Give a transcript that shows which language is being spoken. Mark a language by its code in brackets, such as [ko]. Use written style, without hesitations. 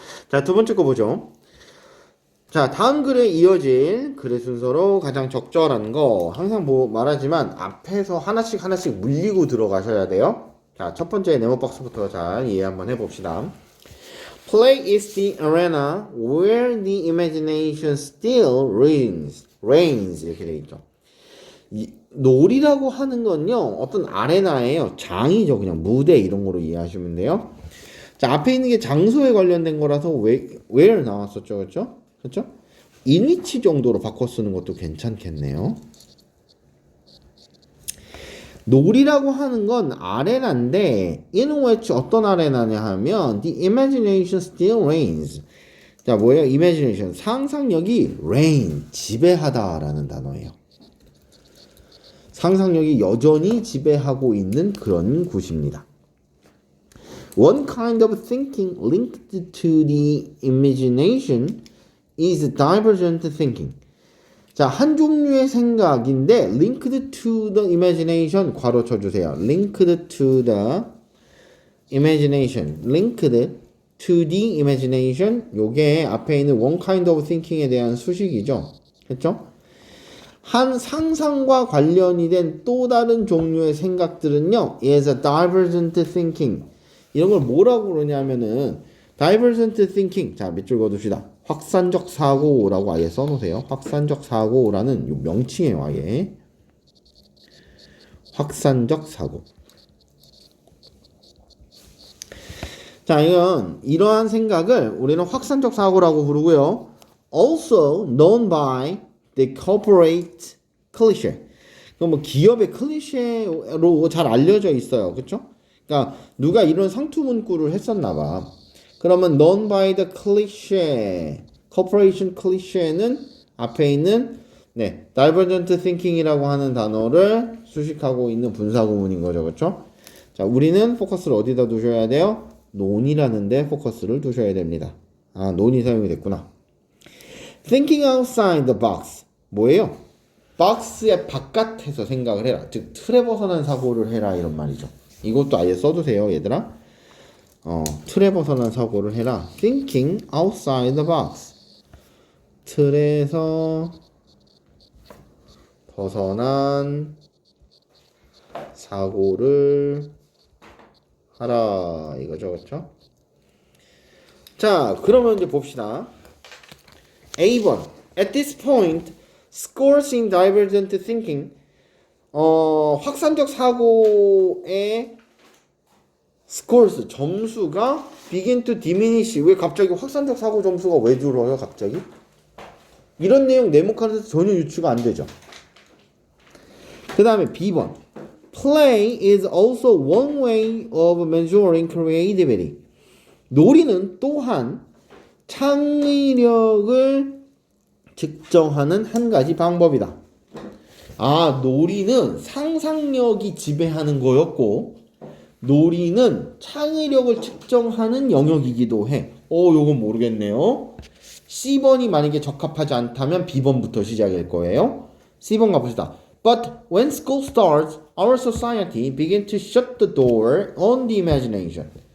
[ko] 자, 두 번째 거 보죠. 자, 다음 글에 이어질 글의 순서로 가장 적절한 거 항상 말하지만 앞에서 하나씩 물리고 들어가셔야 돼요. 자, 첫 번째 네모박스부터 잘 이해 한번 해봅시다. [en] Play is the arena where the imagination still reigns. [ko] 이렇게 되어 있죠. 놀이라고 하는 건요, 어떤 아레나예요. 장이죠. 그냥 무대 이런 거로 이해하시면 돼요. 자, 앞에 있는 게 장소에 관련된 거라서 where 나왔었죠. 그렇죠? 그렇죠? in which 정도로 바꿔 쓰는 것도 괜찮겠네요. 놀이라고 하는 건 아레나인데 in which 어떤 아레나냐 하면 [en] the imagination still reigns. [ko] 자, 뭐예요? imagination. 상상력이 reign, 지배하다라는 단어예요. 상상력이 여전히 지배하고 있는 그런 곳입니다. [en] One kind of thinking linked to the imagination is divergent thinking. [ko] 자, 한 종류의 생각인데 [en] linked to the imagination [ko] 괄호 쳐주세요. [en] linked to the imagination. linked to the imagination. [ko] 요게 앞에 있는 one kind of thinking에 대한 수식이죠. 그렇죠? 한 상상과 관련이 된 또 다른 종류의 생각들은요, [en] is a divergent thinking. [ko] 이런 걸 뭐라고 그러냐면은 divergent thinking. 자, 밑줄 그어둡시다. 확산적 사고라고 아예 써놓으세요. 확산적 사고라는 요 명칭이에요, 아예. 확산적 사고. 자, 이러한 생각을 우리는 확산적 사고라고 부르고요. [en] Also known by the corporate cliché. [ko] 뭐 기업의 클리셰로 잘 알려져 있어요. 그렇죠? 그러니까 누가 이런 상투 문구를 했었나 봐. 그러면 [en] known by the cliché, corporation cliché [ko] 는 앞에 있는 divergent thinking이라고 하는 단어를 수식하고 있는 분사구문인 거죠. 그렇죠? 자, 우리는 포커스를 어디다 두셔야 돼요? 논이라는 데 포커스를 두셔야 됩니다. 아, 논이 사용이 됐구나. [en] Thinking outside the box. [ko] 뭐예요? 박스의 바깥에서 생각을 해라. 즉 틀에 벗어난 사고를 해라 이런 말이죠. 이것도 아예 써두세요, 얘들아. 틀에 벗어난 사고를 해라. [en] Thinking outside the box. [ko] 틀에서 벗어난 사고를 하라 이거죠, 그렇죠? 자, 그러면 이제 봅시다. A번. [en] At this point, scores in divergent thinking. [ko] 확산적 사고의 scores 점수가 [en] begin to diminish. [ko] 왜 갑자기 확산적 사고 점수가 왜 줄어요, 갑자기? 이런 내용 네모칸에서 전혀 유추가 안 되죠. 그 다음에 B번. [en] Play is also one way of measuring creativity. [ko] 놀이는 또한 창의력을 측정하는 한 가지 방법이다. 아, 놀이는 상상력이 지배하는 거였고 놀이는 창의력을 측정하는 영역이기도 해. 요건 모르겠네요. C번이 만약에 적합하지 않다면 B번부터 시작일 거예요. C번 가봅시다. [en] But when school starts, our society begins to shut the door on the imagination.